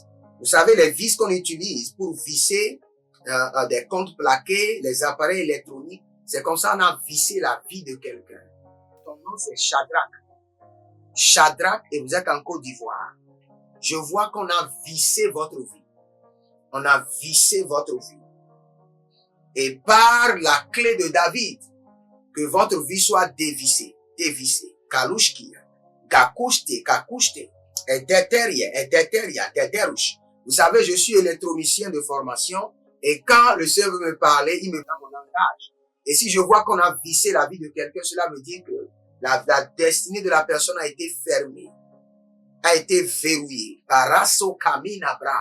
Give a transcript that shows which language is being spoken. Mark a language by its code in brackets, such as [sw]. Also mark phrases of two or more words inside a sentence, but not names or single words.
[fr] Vous savez, les vis qu'on utilise pour visser des comptes plaqués, les appareils électroniques, c'est comme ça on a vissé la vie de quelqu'un. Ton nom c'est Shadrach. Shadrach, et vous êtes en Côte d'Ivoire. Je vois qu'on a vissé votre vie. On a vissé votre vie. Et par la clé de David, que votre vie soit dévissée. Dévissée. Kalushkia. Gakushte, kakushte. Et déteria, déterush. Vous savez, je suis électronicien de formation. Et quand le Seigneur veut me parler, il me prend mon langage. Et si je vois qu'on a vissé la vie de quelqu'un, cela veut dire que la destinée de la personne a été fermée. A été verrouillée. Paraso kamina bra.